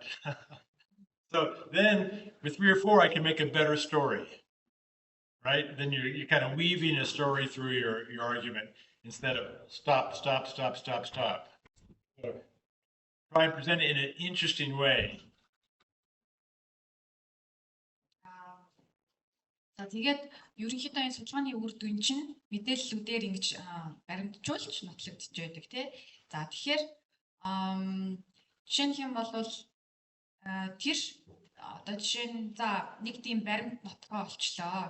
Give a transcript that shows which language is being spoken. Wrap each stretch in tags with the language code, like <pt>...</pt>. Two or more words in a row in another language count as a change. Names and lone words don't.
<en>So then with 3 or 4, I can make a better story, right? Then you're kind of weaving a story through your argument instead of stop. So try and present it in an interesting way.</en> <mn>За тэгээд ерөнхийдөө энэ судалгааны үр дүн чинь мэдээллүүдээр ингэж баримтжуулж нотлогдож байдаг тий. За тэгэхээр жишээ нь юм бол тэр одоо жишээ нь за нэг тийм баримт нотгоо олчлоо.</mn>